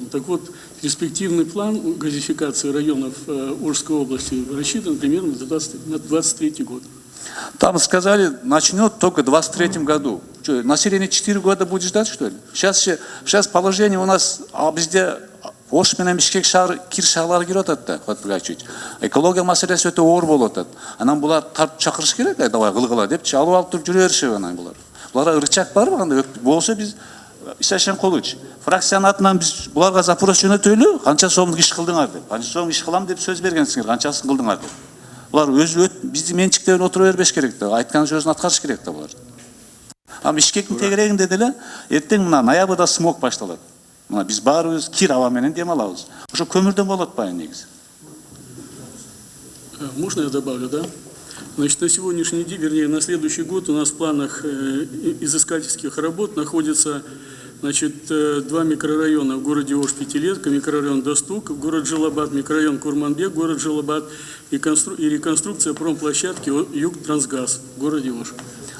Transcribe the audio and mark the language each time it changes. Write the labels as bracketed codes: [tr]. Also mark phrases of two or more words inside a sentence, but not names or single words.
[ru] Так вот, перспективный план газификации районов Ожской области рассчитан примерно на 2023 год. Там сказали, начнет только в 2023 году. Что, население 4 года будет ждать, что ли? Сейчас положение у нас везде [ky] Ош менен Бишкек шаар кир шаарлары кирип атат да, Куатбек Айчевич. Экология маселеси өтө оор болуп атат. Анан булар тартып чакырыш керек, давай кылгыла депчи, алып туруп жүрө беришеби анан булар. Буларга рычаг барбы кандай? Болсо биз Исашен Колуч, фракциянын атынан биз буларга запрос жөнөтөлү, канча сомдук иш кылдыңар деп. Канча сом иш кылам деп сөз бергенсиңер, канчасын кылдыңар деп. Булар өзү биздин менчиктен отура бербеш керек да, айткан сөзүн аткарыш керек да булар. А Бишкектин тегерегинде деле эртең мына ноябрда смог башталат. Мына биз баарыбыз кир аба менен дем алабыз. Ошо көмүрдөн болот байы негизи. [ru] Можно я добавлю, да? Значит, на сегодняшний день, вернее, на следующий год у нас в планах изыскательских работ находится, значит, 2 микрорайона в городе Ош, Пятилетка, микрорайон Достук, город Желобат, микрорайон Курманбек, город Желобат и реконструкция промплощадки Юг Трансгаз в городе Ош.